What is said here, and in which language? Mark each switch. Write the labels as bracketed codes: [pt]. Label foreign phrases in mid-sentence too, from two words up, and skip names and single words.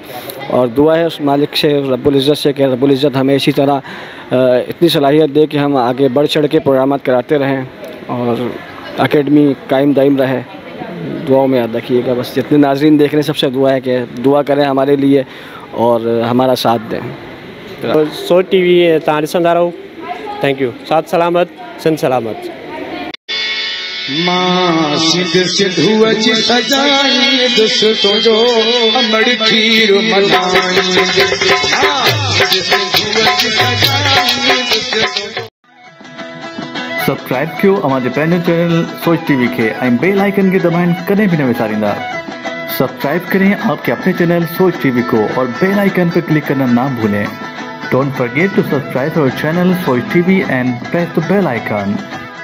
[ur] اور دعا ہے اس مالک سے، ربّ العزت سے، کہ ربّ العزت ہمیں اسی طرح اتنی صلاحیت دے کہ ہم آگے بڑھ چڑھ کے پروگرام کراتے رہیں اور اکیڈمی قائم دائم رہے. دعاؤں میں یاد رکھیے گا. بس جتنے ناظرین دیکھ رہے ہیں سب سے دعا ہے کہ دعا کریں ہمارے لیے اور ہمارا ساتھ دیں. [sd] तो सोच TV तव्हां ॾिसंदा रहो। [en] thank you. [sd] साथ सलामत, सिंध सलामत। मां सिंध सिंधु अच सजाई दोस्तों जो अमड़ खीर मनाई। सब्सक्राइब कयो हमारे पंहिंजो चैनल सोच टीवी के ऐं [en] bell icon [sd] के दबाइण कदें भी न विसारींदा। [ur] سبسکرائب کریں آپ کے اپنے چینل سوچ ٹی وی کو اور [en] bell icon [ur] پر کلک کرنا نہ بھولیں. [en] Don't forget to subscribe our channel Soch TV and press the bell icon.